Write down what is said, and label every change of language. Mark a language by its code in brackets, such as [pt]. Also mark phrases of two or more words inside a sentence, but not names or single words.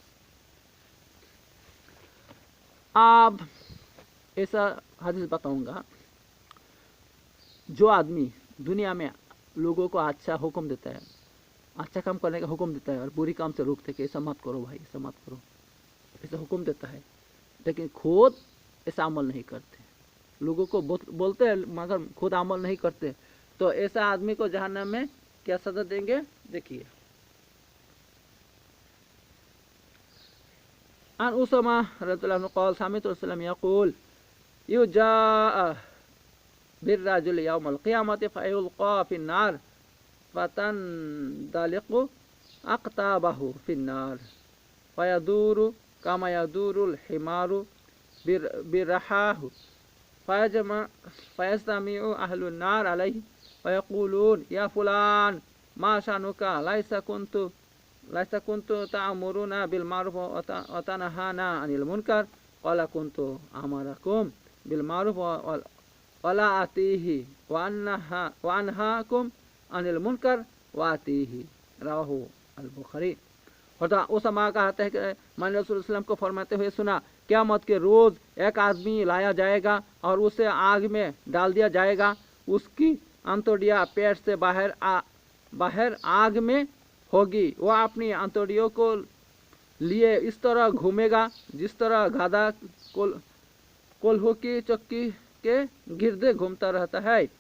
[ur] اب ایسا حدیث بتاؤں گا، جو آدمی دنیا میں لوگوں کو اچھا حکم دیتا ہے، اچھا کام کرنے کا حکم دیتا ہے اور بری کام سے روکتے کہ ایسا مت کرو بھائی، ایسا مت کرو، ایسا حکم دیتا ہے، لیکن خود ایسا عمل نہیں کرتے، لوگوں کو بولتے ہیں مگر خود عمل نہیں کرتے، تو ایسا آدمی کو جہنم میں کیا سزا دیں گے، دیکھیے. [ar] عن أسامة رضي الله عنه قال سمعت رسول الله يقول يجاء بالرجل يوم القيامة فيلقى في النار فتندلق أقتابه في النار فيدور كما يدور الحمار برحاه فيجتمع أهل النار عليه فيقولون يا فلان ما شأنك ليس كنت تأمرنا بالمعروف وتنهانا عن المنكر قال كنت آمركم بالمعروف ولا آتيه وأنهاكم عن المنكر وآتيه، رواه البخاري. [ur] اور اسامہ کہتے ہیں کہ میں نے رسول صلی اللہ کو فرماتے ہوئے سنا، قیامت کے روز ایک آدمی لایا جائے گا اور اسے آگ میں ڈال دیا جائے گا، اس کی انتڑیاں پیٹ سے باہر آگ میں ہوگی، وہ اپنی انتڑیوں کو لیے اس طرح گھومے گا جس طرح گدھا کولہو کی چکی کے گرد گھومتا رہتا ہے.